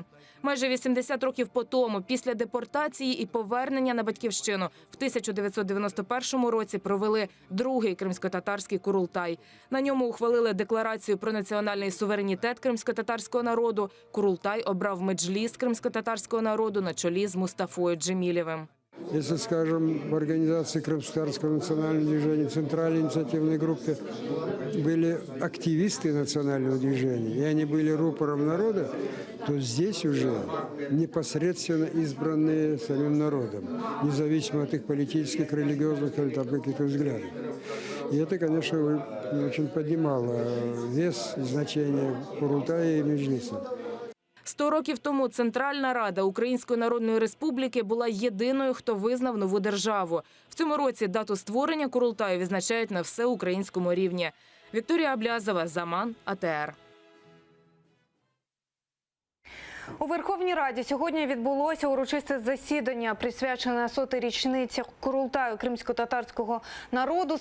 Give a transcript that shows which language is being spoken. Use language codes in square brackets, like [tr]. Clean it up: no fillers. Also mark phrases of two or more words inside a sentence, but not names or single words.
[uk] Майже 80 років по тому, після депортації і повернення на батьківщину, в 1991 році провели другий кримсько-татарський Курултай. На ньому ухвалили декларацію про національний суверенітет кримсько-татарського народу. Курултай обрав меджліс кримсько-татарського народу на чолі з Мустафою Джемілєвим. [ru] Если, скажем, в организации Крымско-татарского национального движения, центральной инициативной группе были активисты национального движения, и они были рупором народа, то здесь уже непосредственно избранные самим народом, независимо от их политических, религиозных или каких-то взглядов. И это, конечно, очень поднимало вес и значение Курултая и Меджлиса. [uk] 100 років тому Центральна Рада Української Народної Республіки була єдиною, хто визнав нову державу. В цьому році дату створення Курултаю відзначають на всеукраїнському рівні. Вікторія Аблязова, «Заман», АТР. У Верховній Раді сьогодні відбулося урочисте засідання, присвячене 100-й річниці Курултаю кримсько-татарського народу.